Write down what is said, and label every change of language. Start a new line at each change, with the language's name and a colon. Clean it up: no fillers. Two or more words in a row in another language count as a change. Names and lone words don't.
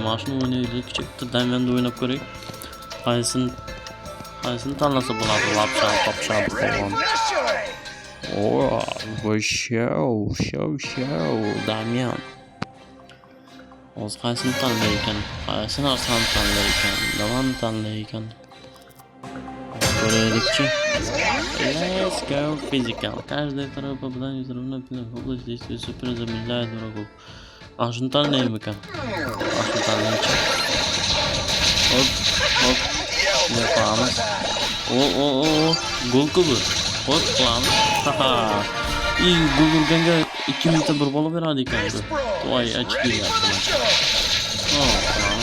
Uzbek: Mana shuni o'ynaydi, kichikda Damianda o'ynab ko'ray. Qaysini tanlasa bo'ladi, lapshab falan. Bu show Damian. Hozir qaysini tanlar ekan? Qaysi narsani tanlar ekan? Nimani tanlar ekan? Ko'raylikchi.
English: Let's go physical.
Russian: Каждый второй попадание в равно область действия супер замедляет врагов.
Uzbek: Шuni tanlaymi ekan? Shuni tanlaychi. Hop. Ne qilamiz? Gol kubi. Hop qilamiz. Gol urganga 2 minutda bir bola beradi ekan bu. Voy, achib yapti. Qilamiz.